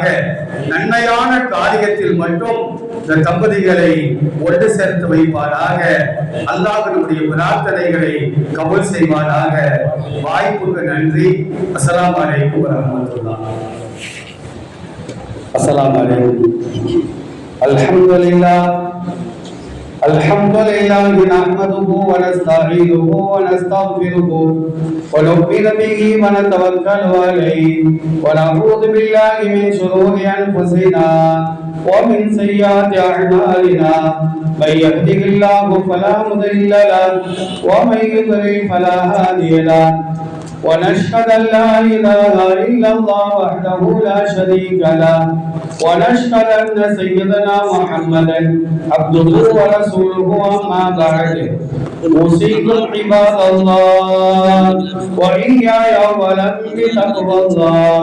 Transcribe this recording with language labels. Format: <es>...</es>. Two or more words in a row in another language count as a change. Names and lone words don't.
<ta>நன்மையான காரியத்தில் மட்டும் இந்த தம்பதிகளை ஒன்று சேர்த்து வைப்பானாக. அல்லாஹ் நம்முடைய பிரார்த்தனைகளை கபூல் செய்வானாக. வாய்ப்புக்கு நன்றி.</ta> <ar>السلام عليكم ورحمة الله. السلام عليكم. அல்ஹம்துலில்லாஹ் الحمد لله نحمده ونستعينه ونستغفره ونؤمن به ونتوكل عليه ونعوذ بالله من شرور انفسنا ومن سيئات اعمالنا من يهده الله فلا مضل له ومن يضلل فلا هادي له ونشهد أن لا إله إلا الله وحده لا شريك له ونشهد أن سيدنا محمدا عبده ورسوله أما بعد أوصيكم عباد الله وإياي أولا بتقوى الله.</ar>